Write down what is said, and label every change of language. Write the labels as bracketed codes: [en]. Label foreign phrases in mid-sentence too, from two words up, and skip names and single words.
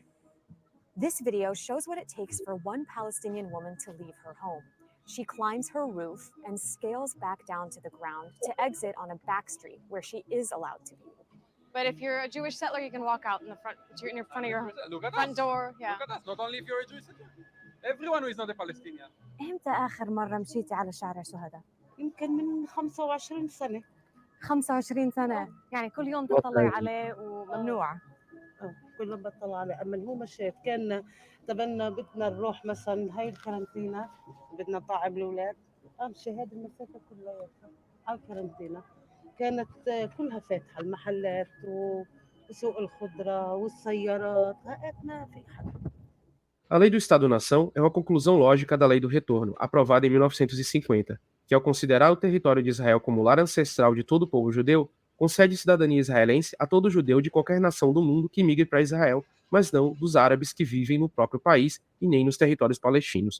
[en] This video shows what it takes for one Palestinian woman to leave her home. She climbs her roof and scales back down to the ground to exit on a back street where she is allowed to be. But if you're a Jewish settler, you can walk out in front of your Look at front us. door. Yeah. Look at us. Not only if you're a Jewish settler. Everyone who is not a Palestinian. [ar] إمتى آخر مرة مشيتي على شارع شهداء؟ يمكن من 25 سنة. 25 سنة، يعني كل يوم تطلعي عليه وممنوعة. كل يوم بطلع عليه، أما هو مشيت كان تبنى بدنا نروح مثلا هاي الكارنتينا، بدنا نطعم الأولاد، أمشي هذه المسافة كلها على الكارنتينا، كانت كلها فاتحة المحلات وسوق الخضرة والسيارات، ما في حد. [pt] A Lei do Estado-nação é uma conclusão lógica da Lei do Retorno, aprovada em 1950, que, ao considerar o território de Israel como lar ancestral de todo o povo judeu, concede cidadania israelense a todo judeu de qualquer nação do mundo que migre para Israel, mas não dos árabes que vivem no próprio país e nem nos territórios palestinos.